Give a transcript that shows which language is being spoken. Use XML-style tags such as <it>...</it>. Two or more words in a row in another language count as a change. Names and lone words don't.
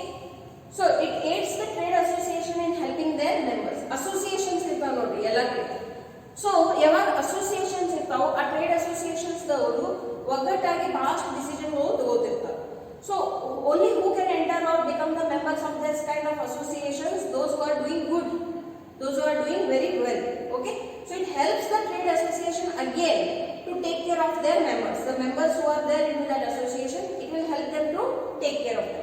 <en>So it aids the trade association in helping their members.</en> <kn>Associations ಇರ್ತಾವ್ ನೋಡ್ರಿ ಎಲ್ಲ ಕಡೆ. So yaವಾಗ associations irtav, ಆ</kn> <en>trade associations</en> <kn>ದವರು ಒಗ್ಗಟ್ಟಾಗಿ ಬಹಳಷ್ಟು ಡಿಸಿಷನ್ ತಗೋತಿರ್ತಾರೆ.</kn> <en>So only who can enter or become the members of this kind of associations, those who are doing good, those who are doing very well. Okay, so it helps the trade association again to take care of their members. The members who are there in that association, it will help them to take care of them.</en>